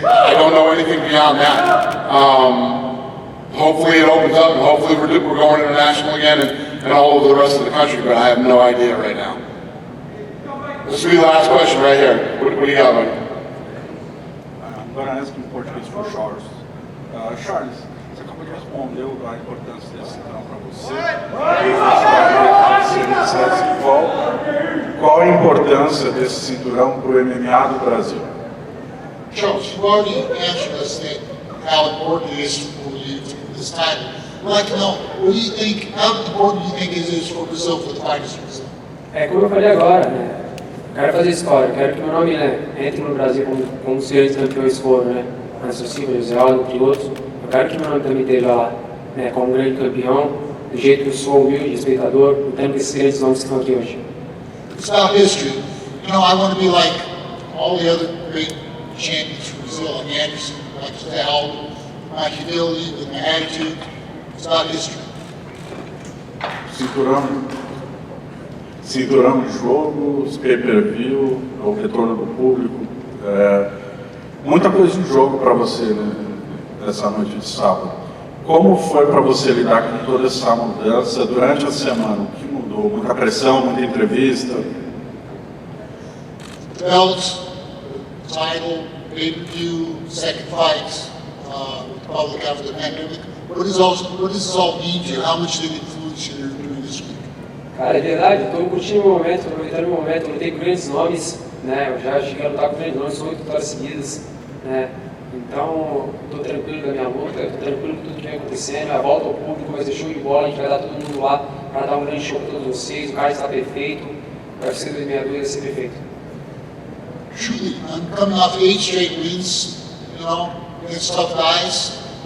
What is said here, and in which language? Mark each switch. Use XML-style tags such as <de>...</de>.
<en>I don't know anything beyond that. Hopefully it opens up, and hopefully we're going international again and all over the rest of the country, but I have no idea right now. This will be the last question right here. What do you got, buddy? I'm going to ask in Portuguese for Charles.</en> <pt>Charles, você acabou de responder a importância desse cinturão para você. Qual a importância desse cinturão para o MMA do Brasil?</pt> <en>Charles, you already answered us that how important it is for you to this title. We'd like to know, what do you think, how important do you think it is for Brazil, for the fighters in Brazil?</en> <pt>É como eu falei agora, né? Eu quero fazer história, eu quero que meu nome, né, entre no Brasil como os grandes campeões foram, né? Anderson Silva, José Aldo, entre outros. Eu quero que meu nome também esteja lá, né, como um grande campeão, do jeito que eu sou, humilde, respeitador, lutando com esses grandes nomes que estão aqui hoje.</pt> <en>It's about history. You know, I want to be like all the other great champions from Brazil, like Anderson, like José Aldo, my humility, with my attitude. It's about history.</en> <pt>Cinturão de jogo, os pay-per-view, o retorno do público, muita coisa em jogo para você, né, nessa noite de sábado. Como foi para você lidar com toda essa mudança durante a semana? O que mudou? Muita pressão, muita entrevista?</pt> <en>Belts, title, pay-per-view, second fights, public after the pandemic. What does this all mean to you? How much did it influence you during this week?</en> <pt>Cara, é verdade, eu estou curtindo o momento, estou aproveitando o momento, eu lutei com grandes nomes, né? Eu já cheguei a lutar com grandes nomes, 8 vitórias seguidas, né? Então, estou tranquilo da minha luta, estou tranquilo com tudo que vem acontecendo, a volta ao público vai ser show de bola, a gente vai dar todo mundo lá para dar um grande show para todos vocês, o cara está perfeito, o UFC 2062 vai ser perfeito.</pt> <en>Truly, I'm coming off 8 straight wins, you know, against tough guys.</en>